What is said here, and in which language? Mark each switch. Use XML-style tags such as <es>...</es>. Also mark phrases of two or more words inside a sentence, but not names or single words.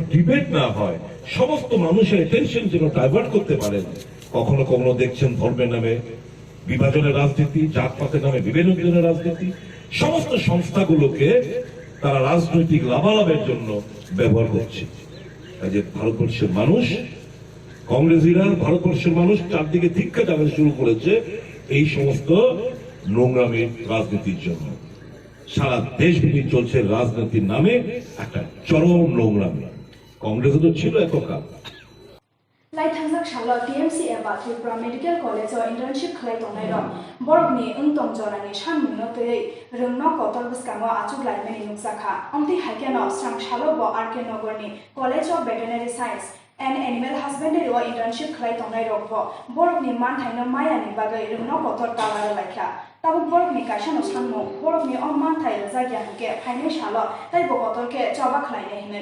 <bn>ডিবেট না হয় সমস্ত মানুষের অ্যাটেনশন যেন ডাইভার্ট করতে পারেন কখনো কখনো দেখছেন ধর্মের নামে বিভাজনের রাজনীতি জাতপাতের নামে বিভাজনের রাজনীতি সমস্ত সংস্থাগুলোকে তারা রাজনৈতিক লাভালাভের জন্য ব্যবহার করছে কাজে ভারতবর্ষের মানুষ কংগ্রেসীরা ভারতবর্ষের মানুষ চারদিকে ধিক্কার জানাতে শুরু করেছে এই সমস্ত নোংরামির রাজনীতির জন্য। সারা দেশব্যাপী চলছে রাজনীতির নামে একটা চরম নোংরামি। কংগ্রেসে তো ছিল এককাল।</bn> <trp>लाइथांजाक शाला TMC एबा त्रिपुरा मेडिकल कॉलेज इंटर्नशिप खलाय तंनायरो बरकनि उंतम जरानि सानमुनो तयै रोंनो कतल बसकांगो आचुक लाइमेनि नुकसाखा अमति हाइकेनो स्रां शालो ब आरके नगरनि कॉलेज ऑफ वेटरनरी साइंस एंड एनिमल हस्बेंडरी इंटर्नशिप खलाय तंनायरो बरकनि मानथायनो मायानि बागै रोंनो कतल कालार लायखा ताबुक बरकनि कायसानो सानमु बरकनि अमानथाय जागियानके फाइने शालो तैबो कतलके चबा खलायने हिनै</trp>